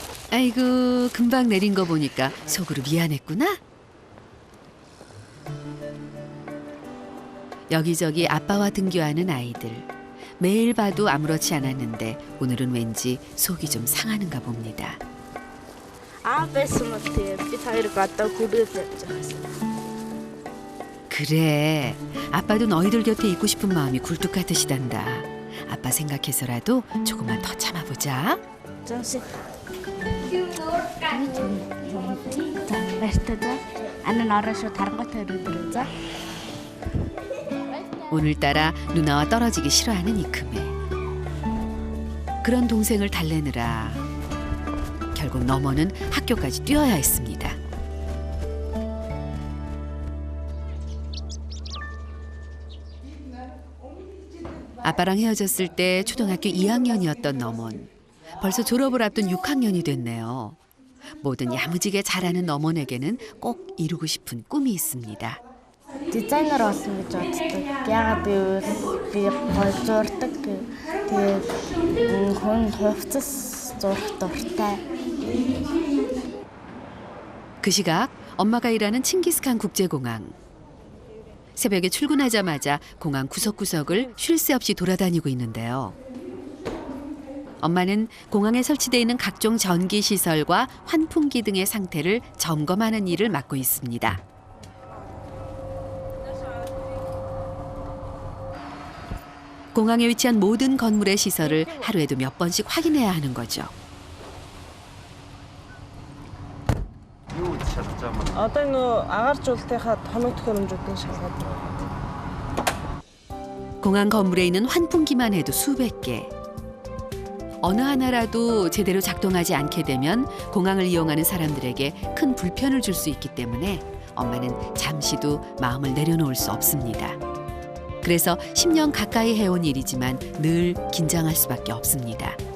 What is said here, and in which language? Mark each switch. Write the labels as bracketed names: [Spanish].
[Korean] 아이고 금방 내린 거 보니까 속으로 미안했구나. 여기저기 아빠와 등교하는 아이들. 매일 봐도 아무렇지 않았는데 오늘은 왠지 속이 좀 상하는가 봅니다. [Mongolian] байсан бол тэгээд бид хоёрыг одоо хүрээд явж байгаа. [Korean] 그래, 아빠도 너희들 곁에 있고 싶은 마음이 굴뚝 같으시단다. 아빠 생각해서라도 조금만 더 참아보자. 잠시. 베스트다. 아는 알아서 다른 것 들으자. 오늘따라 누나와 떨어지기 싫어하는 이큼에. 그런 동생을 달래느라 결국 너머는 학교까지 뛰어야 했습니다. 아빠랑 헤어졌을 때 초등학교 2학년이었던 너먼. 벌써 졸업을 앞둔 6학년이 됐네요. 뭐든 야무지게 잘하는 너먼에게는 꼭 이루고 싶은 꿈이 있습니다. 디자이너로 왔으면 좋겠다. 야가 [Mongolian] би гой зурдаг. Тэгээд хүн хувцас зурх дуртай. [Korean] 그 시각 엄마가 일하는 칭기스칸 국제공항. 새벽에 출근하자마자 공항 구석구석을 쉴 새 없이 돌아다니고 있는데요. 엄마는 공항에 설치되어 있는 각종 전기 시설과 환풍기 등의 상태를 점검하는 일을 맡고 있습니다. 공항에 위치한 모든 건물의 시설을 하루에도 몇 번씩 확인해야 하는 거죠. [Mongolian] Юу гэж шалгаж байгаа юм? Одоо нөө агаар жуултынхаа тоног төхөөрөмжүүдийн шалгаад байгаа. [Korean] 공항 건물에 있는 환풍기만 해도 수백 개. 어느 하나라도 제대로 작동하지 않게 되면 공항을 이용하는 사람들에게 큰 불편을 줄 수 있기 때문에 엄마는 잠시도 마음을 내려놓을 수 없습니다. 그래서 10년 가까이 해온 일이지만 늘 긴장할 수밖에 없습니다.